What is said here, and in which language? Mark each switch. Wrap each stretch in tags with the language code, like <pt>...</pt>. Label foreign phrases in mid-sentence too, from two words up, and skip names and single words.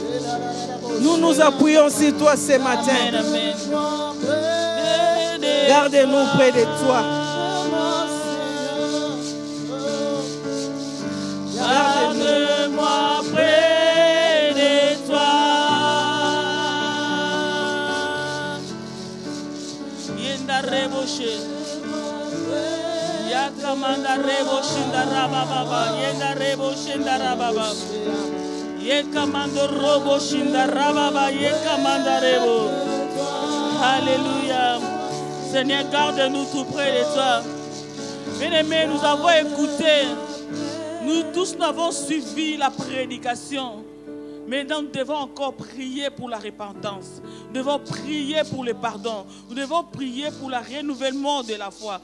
<fr>Nous nous appuyons sur toi ce matin. Garde-nous près de toi. Garde-moi près de toi. Yenda reboshe. Yakamanda reboshe ndarababa. Yenda reboshe ndarababa. Yekamando roboshe ndarababa. Yekamanda rebo. Alléluia. Seigneur, garde-nous tout près de toi. Bien-aimés, nous avons écouté. Nous tous n'avons suivi la prédication, mais nous devons encore prier pour la repentance. Nous devons prier pour le pardon. Nous devons prier pour le renouvellement de la foi.</fr>